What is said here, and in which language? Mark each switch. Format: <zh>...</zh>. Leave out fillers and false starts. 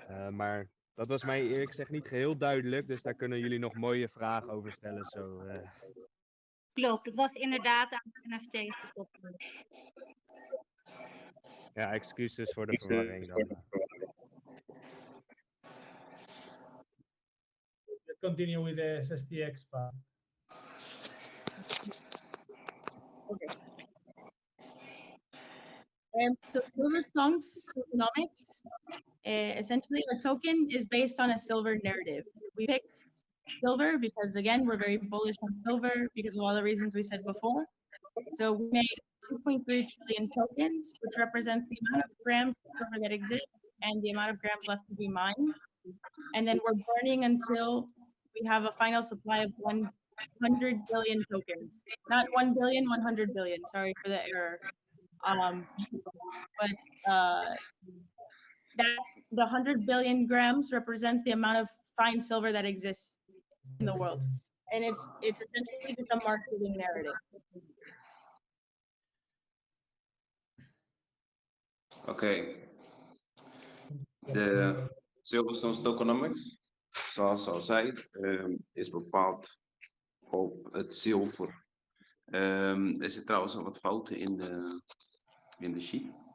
<nl>Maar dat was mij eerlijk gezegd niet geheel duidelijk, dus daar kunnen jullie nog mooie vragen over stellen. Klopt, het was inderdaad aan het NFT gekoppeld. Ja, excuses voor de verwarring dan.</nl> <en>Let's continue with the sstx part. Okay. So Silver Stonks tokenomics, essentially our token is based on a silver narrative. We picked silver because again, we're very bullish on silver because of all the reasons we said before. So we made 2.3 trillion tokens, which represents the amount of grams of silver that exists and the amount of grams left to be mined. And then we're burning until we have a final supply of 100 billion tokens. Not 1 billion, 100 billion. Sorry for the error. But that the 100 billion grams represents the amount of fine silver that exists in the world. And it's essentially just a marketing narrative.</en> <nl>Oké, de Silver Stonks tokenomics, zoals al zei, is bepaald op het zilver. Er zit trouwens nog wat fouten in de sheet.</nl>